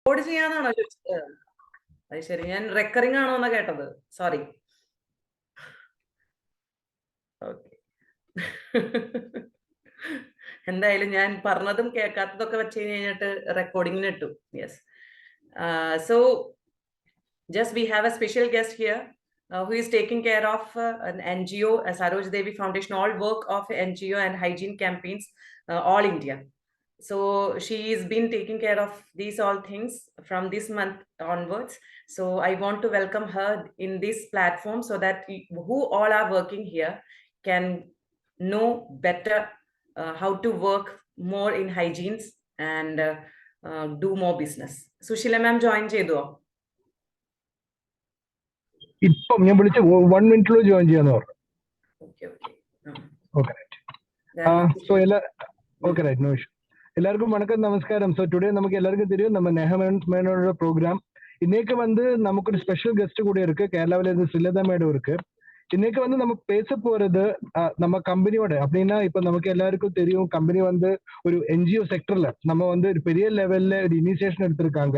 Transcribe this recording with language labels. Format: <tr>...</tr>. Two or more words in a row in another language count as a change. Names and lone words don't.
<ml>റെക്കോർഡ് ചെയ്യാനാണോ ചോദിച്ചത്? അത് ശരി, ഞാൻ റെക്കറിംഗ് ആണോ എന്നാ കേട്ടത്. സോറി. ഓക്കെ. എന്തായാലും ഞാൻ പറഞ്ഞതും കേൾക്കാത്തതൊക്കെ വെച്ച് കഴിഞ്ഞിട്ട് റെക്കോർഡിങ്ങിന് ഇട്ടു. യെസ്.</ml> <en>So just we have a special guest here who is taking care of an NGO, Saroj Devi Foundation, all work of NGO and hygiene campaigns all India. So she's been taking care of these all things from this month onwards. So I want to welcome her in this platform so that who all are working here can know better how to work more in hygienes and do more business. Sushila ma'am join chedo.</en> <ml>ഇപ്പം ഞാൻ വിളിച്ച 1 മിനിറ്റിലോ ജോയിൻ ചെയ്യാന്ന് പറഞ്ഞു.</ml> <en>okay right. so okay right, no issue.</en> <ta>எல்லாருக்கும் வணக்கம், நமஸ்காரம்.</ta> <en>so today</en> <ta>நமக்கு எல்லாருக்கும் தெரியும் நம்ம நேஹா மேனோட ப்ரோக்ராம். இன்னைக்கு வந்து நமக்கு ஒரு</ta> <en>special guest</en> <ta>கூட இருக்கு, கேரளாவில இருந்து ஸ்ரீலதா மேடம் இருக்கு. இன்னைக்கு வந்து நம்ம பேச போறது நம்ம கம்பெனியோட அப்படின்னா இப்ப நமக்கு எல்லாருக்கும் தெரியும் கம்பெனி வந்து ஒரு என்ஜிஓ செக்டர்ல நம்ம வந்து ஒரு பெரிய லெவல்ல ஒரு இனிஷியேஷன் எடுத்திருக்காங்க.</ta>